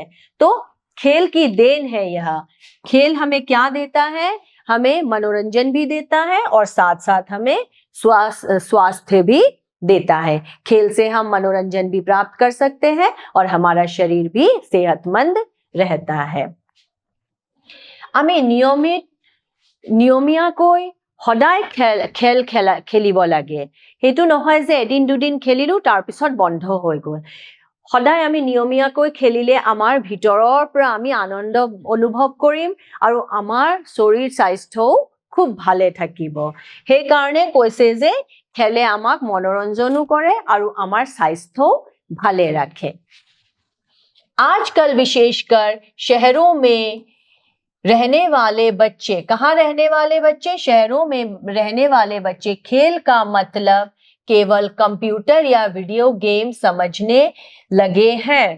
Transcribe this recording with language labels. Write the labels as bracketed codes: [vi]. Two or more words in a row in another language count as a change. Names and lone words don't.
[hi] तो खेल की देन है यह। खेल हमें क्या देता है? हमें मनोरंजन भी देता है और साथ साथ हमें स्वास्थ्य भी देता है। खेल से हम मनोरंजन भी प्राप्त कर सकते हैं और हमारा शरीर भी सेहतमंद रहता है। [as] हमें নিয়মীয়াকৈ সদায় খেল খেলিব লাগে। সেইটো নহয় যে এদিন দুদিন খেলিলো তাৰ পিছত বন্ধ হৈ গ'ল। সদায় আমি নিয়মীয়াকৈ খেলিলে আমাৰ ভিতৰৰ পৰা আমি আনন্দ অনুভৱ কৰিম আৰু আমাৰ শৰীৰ স্বাস্থ্যও খুব ভালে থাকিব। সেই কাৰণে কৈছে যে খেলে আমাক মনোৰঞ্জনো কৰে আৰু আমাৰ স্বাস্থ্যও ভালে রাখে। [hi] आजकल विशेषकर शहरों में रहने वाले बच्चे, कहाँ रहने वाले बच्चे? शहरों में रहने वाले बच्चे खेल का मतलब केवल कंप्यूटर या वीडियो गेम समझने लगे हैं।